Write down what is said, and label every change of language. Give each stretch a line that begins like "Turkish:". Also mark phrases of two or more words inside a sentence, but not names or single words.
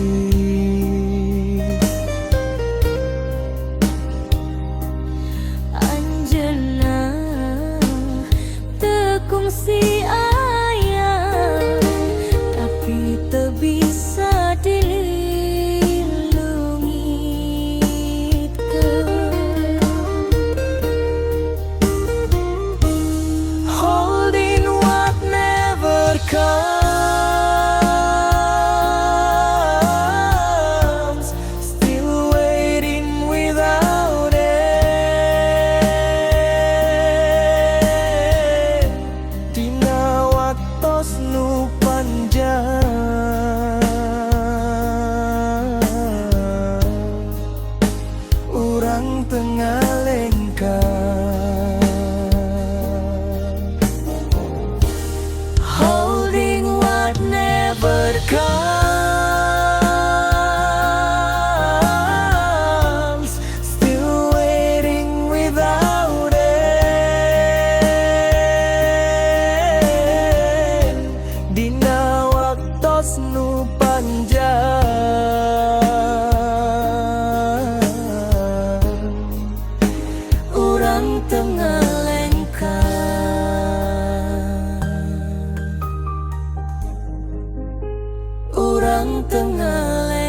Sundanese: Anjeunna teu kungsi aya tapi teu bisa dililungitkeun.
English: Holding what never comes, still waiting without end.
Sundanese: Dina waktos nu panjang, urang tengah lengkap.
English: Holding what never comes, still waiting without end.
Sundanese: Dina waktos nu panjang, urang tengah lengkap. Urang tengah